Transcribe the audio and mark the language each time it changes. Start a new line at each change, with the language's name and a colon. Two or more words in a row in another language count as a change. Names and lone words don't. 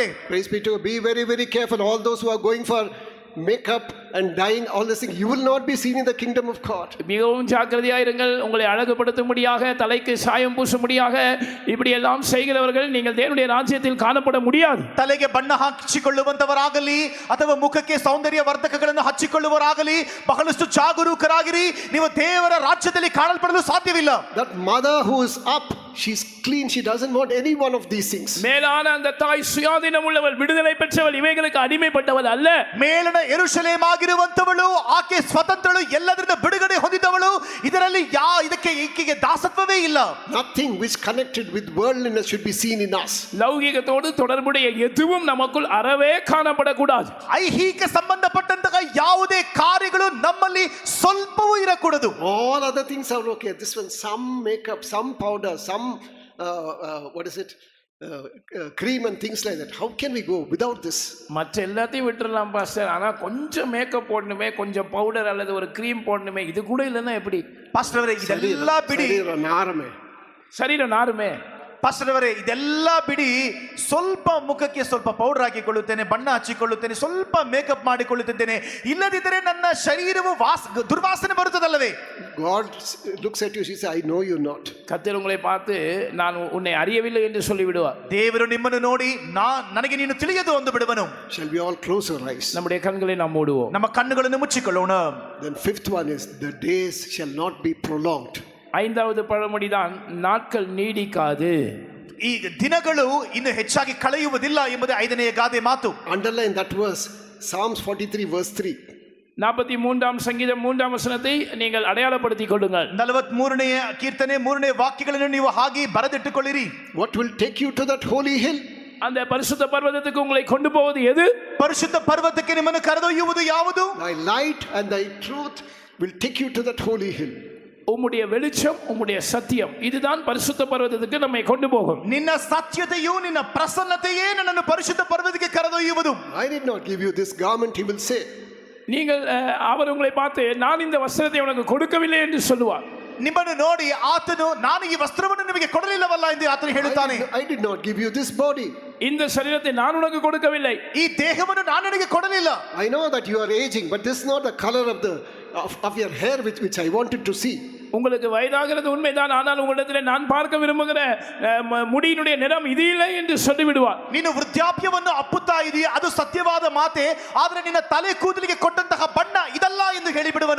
English: Praise be to God. Be very, very careful. All those who are going for makeup and dyeing, all this thing, you will not be seen in the kingdom of God.
Tamil: மிகவும் ஜாக்கிரதையாயிருங்கள். உங்களை அழகுபடுத்தும்படியாக, தலைக்கு சாயம் பூசும்படியாக இப்படி எல்லாம் செய்கிறவர்கள் நீங்கள் தேவனுடைய ராஜ்யத்தில் காணப்பட முடியாது.
Kannada: ತಲೆಗೆ ಬಣ್ಣ ಹಚ್ಚಿಕೊಳ್ಳುವಂತವರಾಗಲಿ ಅಥವಾ ಮುಖಕ್ಕೆ ಸೌಂದರ್ಯ ವರ್ಧಕಗಳನ್ನು ಹಚ್ಚಿಕೊಳ್ಳುವವರಾಗಲಿ ಬಹಳಷ್ಟು ಜಾಗರೂಕರಾಗಿರಿ. ನೀವು ದೇವರ ರಾಜ್ಯದಲ್ಲಿ ಕಾಣಲ್ಪಡಲು ಸಾಧ್ಯವಿಲ್ಲ.
English: That mother who is up, she's clean. She doesn't want any one of these things.
Tamil: மேலான அந்த தாய் சுயாதீனம் உள்ளவள், விடுதலை பெற்றவள், இவைகளுக்கு அடிமைப்பட்டவள் அல்ல.
Kannada: ಮೇಲಣ ಯೆರೂಸಲೇಮ್ ಆಗಿರುವಂತವಳು, ಆಕೆ ಸ್ವತಂತ್ರಳು, ಎಲ್ಲದರಿಂದ ಬಿಡುಗಡೆ ಹೊಂದಿದವಳು. ಇದರಲ್ಲಿ ಇದಕ್ಕೆ ಈಕೆಗೆ ದಾಸತ್ವವೇ ಇಲ್ಲ.
English: Nothing which connected with worldliness should be seen in us.
Tamil: லௌகிகத்தோடு தொடர்புடைய எதுவும் நமக்குள் அறவே காணப்படக்கூடாது.
Kannada: ಐಹಿಕ ಸಂಬಂಧಪಟ್ಟಂತಹ ಯಾವುದೇ ಕಾರ್ಯಗಳು ನಮ್ಮಲ್ಲಿ ಸ್ವಲ್ಪವೂ ಇರಕೂಡದು.
English: All other things are okay. This one, some makeup, some powder, some what is it? Cream and things like that. How can we go without this?
Tamil: மற்ற எல்லாத்தையும் விட்டுறலாம் பாஸ்டர், ஆனா கொஞ்சம் மேக்கப் போடணுமே, கொஞ்சம் பவுடர் அல்லது ஒரு கிரீம் போடணுமே, இது கூட இல்லைன்னா எப்படி?
Kannada: ಪಾಸ್ಟರ್ ಅವರೇ, ಇದೆಲ್ಲ ಬಿಡಿ.
Tamil: சரீரம் நாறுமே. சரீரம் நாருமே.
Kannada: ಪಾಸ್ಟರ್ ಅವರೇ, ಇದೆಲ್ಲ ಬಿಡಿ ಸ್ವಲ್ಪ ಮುಖಕ್ಕೆ ಸ್ವಲ್ಪ ಪೌಡರ್ ಹಾಕಿಕೊಳ್ಳುತ್ತೇನೆ, ಬಣ್ಣ ಹಚ್ಚಿಕೊಳ್ಳುತ್ತೇನೆ, ಸ್ವಲ್ಪ ಮೇಕಪ್ ಮಾಡಿಕೊಳ್ಳುತ್ತಿದ್ದೇನೆ, ಇಲ್ಲದಿದ್ದರೆ ನನ್ನ ಶರೀರವು ದುರ್ವಾಸನೆ ಬರುತ್ತದಲ್ಲವೇ?
English: God looks at you, he says, I know you not.
Tamil: கர்த்தர் உங்களை பார்த்து நான் உன்னை அறியவில்லை என்று சொல்லிவிடுவார்.
Kannada: ದೇವರು ನಿಮ್ಮನ್ನು ನೋಡಿ ನನಗೆ ನೀನು ತಿಳಿಯದು ಎಂದು ಬಿಡುವನು.
English: Shall we all close our eyes?
Tamil: நம்முடைய கண்களை நாம் மூடுவோம்.
Kannada: ನಮ್ಮ ಕಣ್ಣುಗಳನ್ನು ಮುಚ್ಚಿಕೊಳ್ಳೋಣ.
English: Then fifth one is, the days shall not be prolonged.
Tamil: ஐந்தாவது பழமொழிதான் நாட்கள் நீடிக்காது.
Kannada: ಈ ದಿನಗಳು ಇನ್ನು ಹೆಚ್ಚಾಗಿ ಕಳೆಯುವುದಿಲ್ಲ ಎಂಬುದೇ ಐದನೆಯ ಗಾದೆ ಮಾತು.
English: Underline that verse, Psalms 43 verse 3.
Tamil: 43ஆம் சங்கீதம் 3ஆம் வசனத்தை நீங்கள் அடையாளப்படுத்திக் கொள்ளுங்கள்.
Kannada: 43ನೇ ಕೀರ್ತನೆ 3ನೇ ವಾಕ್ಯಗಳನ್ನು ನೀವು ಹಾಗೆ ಬರೆದಿಟ್ಟುಕೊಳ್ಳಿರಿ.
English: What will take you to that holy hill?
Tamil: அந்த பரிசுத்த பர்வதத்துக்கு உங்களை கொண்டு போவது எது?
Kannada: ಪರಿಶುದ್ಧ ಪರ್ವತಕ್ಕೆ ನಿಮ್ಮನ್ನು ಕರೆದೊಯ್ಯುವುದು ಯಾವುದು?
English: Thy light and thy truth will take you to that holy hill.
Tamil: உம்முடைய வெளிச்சம், உம்முடைய சத்தியம், இதுதான் பரிசுத்த பர்வதத்துக்கு நம்மை கொண்டு போகும்.
Kannada: ನಿನ್ನ ಸತ್ಯತೆಯು ನಿನ್ನ ಪ್ರಸನ್ನತೆಯೇ ನನ್ನನ್ನು ಪರಿಶುದ್ಧ ಪರ್ವತಕ್ಕೆ ಕರೆದೊಯ್ಯುವುದು.
English: I did not give you this garment, he will say.
Tamil: நீங்கள் அவர் உங்களை பார்த்து நான் இந்த வஸ்திரத்தை உனக்கு கொடுக்கவில்லை என்று சொல்லுவார்.
Kannada: ನಿಮ್ಮನ್ನು ನೋಡಿ ಆತನು ನಾನು ಈ ವಸ್ತ್ರವನ್ನು ನಿಮಗೆ ಕೊಡಲಿಲ್ಲವಲ್ಲ ಎಂದು ಆತನು ಹೇಳುತ್ತಾನೆ.
English: I did not give you this body.
Tamil: இந்த சரீரத்தை நான் உனக்கு கொடுக்கவில்லை.
Kannada: ಈ ದೇಹವನ್ನು ನಾನು ನಿನಗೆ ಕೊಡಲಿಲ್ಲ.
English: I know that you are aging, but this is not the color of your hair which I wanted to see.
Tamil: உங்களுக்கு வயதாகிறது உண்மைதான், ஆனால் உங்களிடத்தில் நான் பார்க்க விரும்புகிற முடியினுடைய நிறம் இது இல்லை என்று சொல்லிவிடுவார்.
Kannada: ನೀನು ವೃದ್ಧಾಪ್ಯವನ್ನು ಅಪ್ಪುತ್ತಾ ಇದೆಯಾ, ಅದು ಸತ್ಯವಾದ ಮಾತೆ, ಆದರೆ ನಿನ್ನ ತಲೆ ಕೂದಲಿಗೆ ಕೊಟ್ಟಂತಹ ಬಣ್ಣ ಇದಲ್ಲ ಎಂದು ಹೇಳಿಬಿಡುವನು.